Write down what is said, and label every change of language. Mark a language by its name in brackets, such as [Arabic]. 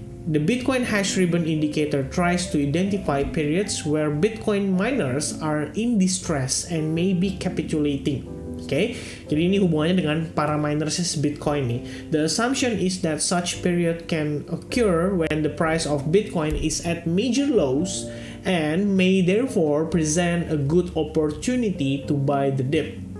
[English] The Bitcoin hash ribbon indicator tries to identify periods where Bitcoin miners are in distress and may be capitulating. Okay? [Indonesian] Jadi ini hubungannya dengan para miners Bitcoin nih. [English] The assumption is that such period can occur when the price of Bitcoin is at major lows and may therefore present a good opportunity to buy the dip.